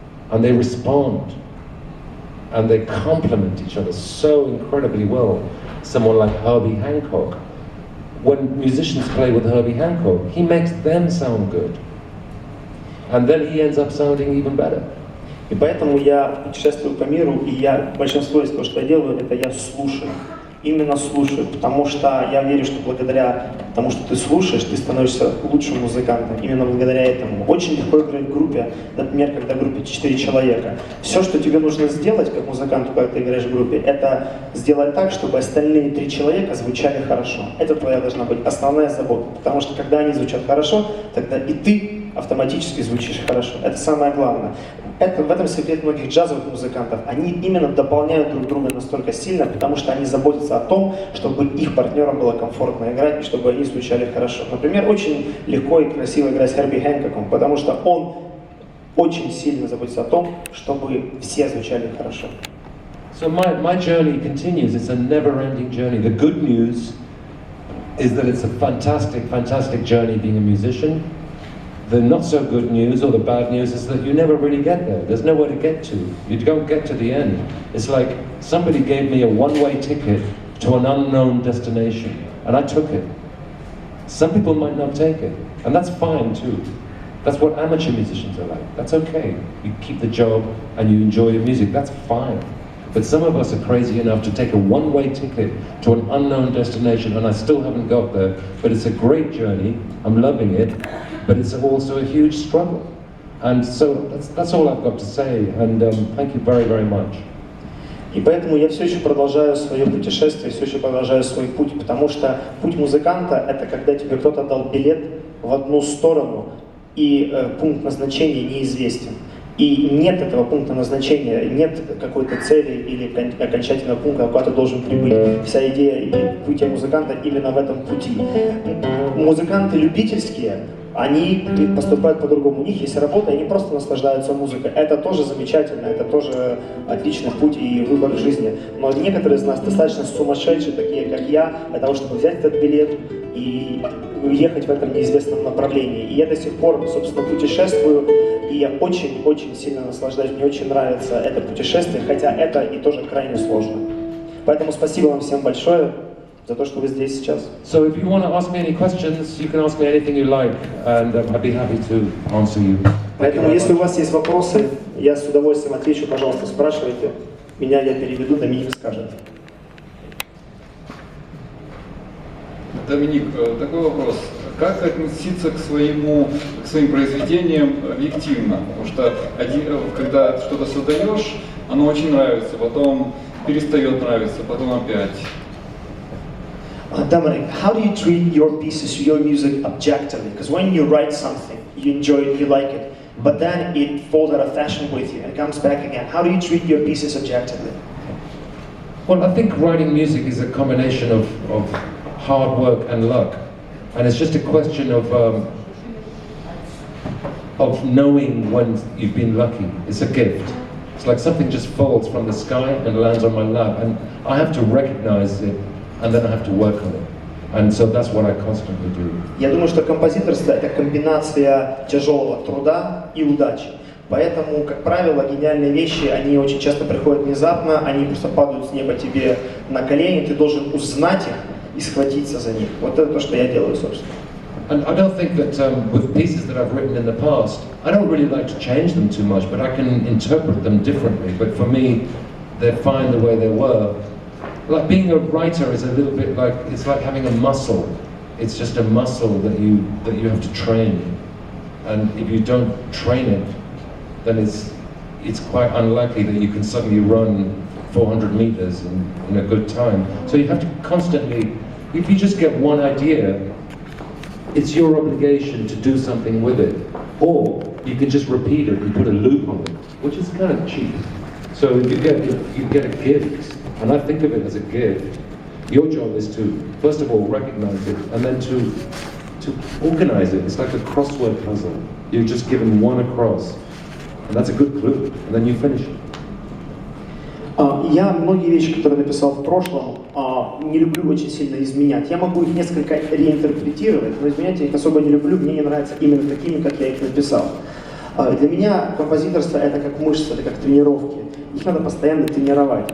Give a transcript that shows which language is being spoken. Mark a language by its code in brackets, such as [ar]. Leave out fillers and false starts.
[en] And they respond. And they complement each other so incredibly well. Someone like Herbie Hancock. when musicians play with Herbie Hancock, he makes them sound good. And then he ends up sounding even better. [ru] И поэтому я путешествую по миру, и большинство из того, что я делаю, это я слушаю. Именно слушаю, потому что я верю, что благодаря тому, что ты слушаешь, ты становишься лучшим музыкантом. Именно благодаря этому. Очень легко играть в группе, например, когда в группе 4 человека. Все, что тебе нужно сделать, как музыканту, когда ты играешь в группе, это сделать так, чтобы остальные 3 человека звучали хорошо. Это твоя должна быть основная забота. Потому что когда они звучат хорошо, тогда и ты автоматически звучишь хорошо. Это самое главное. В этом секрет многих джазовых музыкантов. Они именно дополняют друг друга настолько сильно, потому что они заботятся о том, чтобы их партнерам было комфортно играть и чтобы они звучали хорошо. Например, очень легко и красиво играть с Херби Хэнкоком, потому что он очень сильно заботится о том, чтобы все звучали хорошо. [en] So my journey continues. It's a never-ending journey. The good news is that it's a fantastic journey being a musician. The not so good news or the bad news is that you never really get there. There's nowhere to get to. You don't get to the end. It's like somebody gave me a one-way ticket to an unknown destination, and I took it. Some people might not take it, and that's fine too. That's what amateur musicians are like. That's okay. You keep the job and you enjoy your music. That's fine. But some of us are crazy enough to take a one-way ticket to an unknown destination, and I still haven't got there. But it's a great journey. I'm loving it. But it's also a huge struggle. And so that's all I've got to say, and thank you very much. [ru] И поэтому я все еще продолжаю свое путешествие, все еще продолжаю свой путь, потому что путь музыканта — это когда тебе кто-то дал билет в одну сторону, и пункт назначения неизвестен. И нет этого пункта назначения, нет какой-то цели или окончательного пункта, куда ты должен прибыть. Вся идея и пути музыканта именно в этом пути. Музыканты любительские, они поступают по-другому. У них есть работа, и они просто наслаждаются музыкой. Это тоже замечательно, это тоже отличный путь и выбор жизни. Но некоторые из нас достаточно сумасшедшие, такие как я, для того, чтобы взять этот билет и уехать в этом неизвестном направлении. И я до сих пор, собственно, путешествую, и я очень сильно наслаждаюсь. Мне очень нравится это путешествие, хотя это и тоже крайне сложно. Поэтому спасибо вам всем большое за то, что вы здесь сейчас. [en] So if you want to ask me any questions, you can ask me anything you like, and I'd be happy to answer you. [ru] Поэтому, если у вас есть вопросы, я с удовольствием отвечу. Пожалуйста, спрашивайте. Меня я переведу, Доминик скажет. Доминик, такой вопрос. Как относиться к своим произведениям объективно? Потому что когда что-то создаешь, оно очень нравится, потом перестает нравиться, потом опять. [en] Dominic, how do you treat your pieces, your music objectively? Because when you write something, you enjoy it, you like it, but then it falls out of fashion with you and comes back again. How do you treat your pieces objectively? Well, I think writing music is a combination of hard work and luck, and it's just a question of knowing when you've been lucky. It's a gift. It's like something just falls from the sky and lands on my lap, and I have to recognize it, and then I have to work on it. And so that's what I constantly do. [ru] Я думаю, что композиторство — это комбинация тяжелого труда и удачи. Поэтому, как правило, гениальные вещи, они очень часто приходят внезапно, они просто падают с неба тебе на колени, ты должен узнать их и схватиться за них. Вот это то, что я делаю, собственно. [en] And I don't think that with pieces that I've written in the past, I don't really like to change them too much, but I can interpret them differently. But for me, they're fine the way they were. Like being a writer is a little bit like, it's like having a muscle. It's just a muscle that you have to train. And if you don't train it, then it's quite unlikely that you can suddenly run 400 meters in a good time. So you have to constantly, if you just get one idea, it's your obligation to do something with it. Or you can just repeat it and put a loop on it, which is kind of cheap. So you get a gift, and I think of it as a gift. Your job is to, first of all, recognize it, and then to organize it. It's like a crossword puzzle. You're just given one across, and that's a good clue, and then you finish it. [ru] Я многие вещи, которые написал в прошлом, не люблю очень сильно изменять. Я могу их несколько реинтерпретировать, но изменять я их особо не люблю, мне не нравятся именно такими, как я их написал. Для меня композиторство это как мышцы, это как тренировки. Их надо постоянно тренировать.